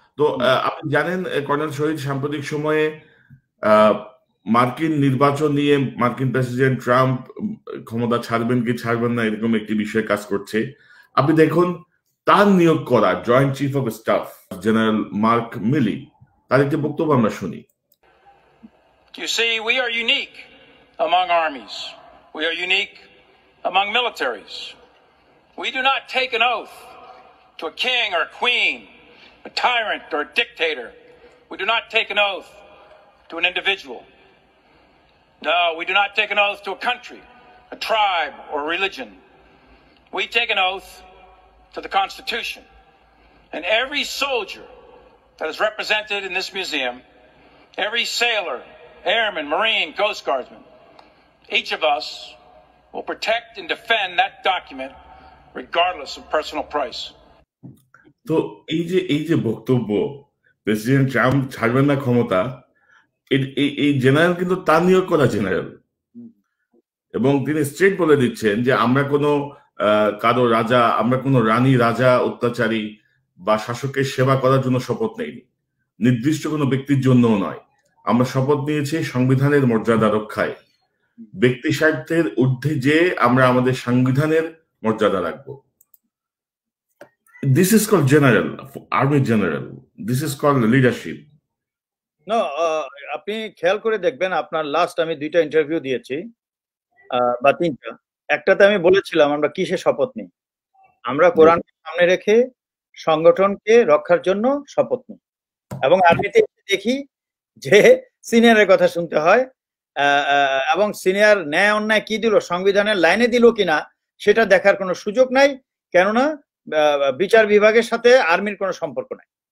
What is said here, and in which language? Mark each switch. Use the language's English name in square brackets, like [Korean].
[Bangla] তো আপনি জানেন কর্নেল শহীদ সাম্প্রতিক সময়ে মার্কিন নির্বাচন নিয়ে মার্কিন প্রেসিডেন্ট ট্রাম্প ক্ষমতা ছাড়বেন কি ছাড়বেন না এরকম একটি বিষয়ে কাজ করছে। আপনি দেখুন তার নিয়োগ করা joint chief of staff general Mark Milley, তার একটি বক্তব্য আমরা শুনি। [English] You see, we are unique among armies. We are unique among militaries. We do not take an oath to a king or a queen, a tyrant or a dictator. We do not take an oath to an individual. No, we do not take an oath to a country, a tribe, or a religion. We take an oath to the Constitution. And every soldier that is represented in this museum, every sailor, airman, Marine, Coast Guardsman, each of us will protect and defend that document regardless of personal price. [Bangla] তো এই যে বক্তব্য, president Trump ছাড়বেন না ক্ষমতা, এই general কিন্তু তার নিয়োগ করা জেনারেল, এবং তিনি স্ট্রেট বলে দিচ্ছেন যে আমরা কোনো কারো রাজা, আমরা কোনো রানী রাজা অত্যাচারী বা শাসকের সেবা করার জন্য শপথ নেইনি, নির্দিষ্ট কোনো ব্যক্তির জন্যও নয়। আমরা শপথ নিয়েছি সংবিধানের মর্যাদা রক্ষায়, ব্যক্তি স্বার্থের ঊর্ধ্বে যে আমরা আমাদের সংবিধানের মর্যাদা রাখবো। [English] This is called general, army general. This is called leadership. [Bangla] No, আপনি খেয়াল করে দেখবেন, আপনার লাস্ট আমি 2টা ইন্টারভিউ দিয়েছি বা 3টা, একটাতে আমি বলেছিলাম আমরা কিসে শপথ নিই, আমরা কোরআনকে সামনে রেখে সংগঠনকে রক্ষার জন্য শপথ নিই, এবং আর্মিতে দেখি যে সিনিয়রের কথা শুনতে হয়, এবং সিনিয়র ন্যায় অন্যায় কি দিল, সংবিধানের লাইনে দিল কিনা সেটা দেখার কোনো সুযোগ নাই, কেননা বিচার বিভাগের সাথে আর্মির কোনো সম্পর্ক নাই।